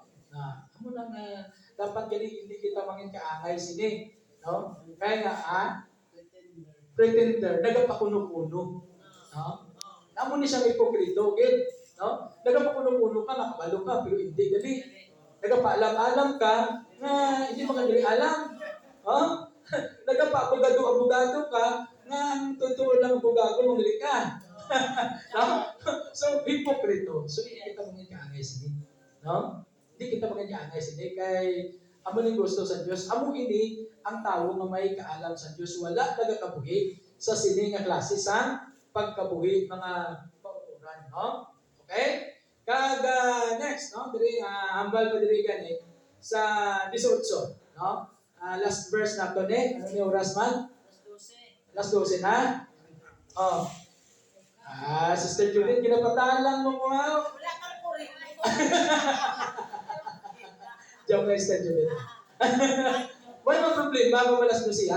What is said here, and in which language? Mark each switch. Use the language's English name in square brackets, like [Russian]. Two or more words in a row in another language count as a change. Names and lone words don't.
[Hiligaynon] Amo lang dapat hindi kita mangin kaangay sini. No? Kaya nga, pretender, nagapakuno-kuno. No? Amo ni siya hipokrito, okay? No? Nagapakuno-kuno ka, nakabalo ka, pero hindi. Dali, nagapaalam-alam ka, na hindi mo kadali alam. Nagapapagado-abogado ka, na ang totoo lang abogado, mamili ka. No? So, hipokrito. So, hindi kita mangin kaangay sini. No? Hindi kita mangin kaangay sini. Kay, amo ning gusto sa Diyos. Amo ini, ang tao nga may kaalam sa Diyos. Wala nagakabuhi sa sini nga klase sa pagkabuhi mga pauturan. No? Okay? Kag, next, no? Diri, hambal pa diri gani sa 18. No? [English] Last verse [Hiligaynon] na to ni. Ano ni oras man? Last 12 na? Sister Judith, kinapatahan lang mo ko ha. Wala kang kurin. Joke lang, Sister Judith. Wala problema kung malas mo siya.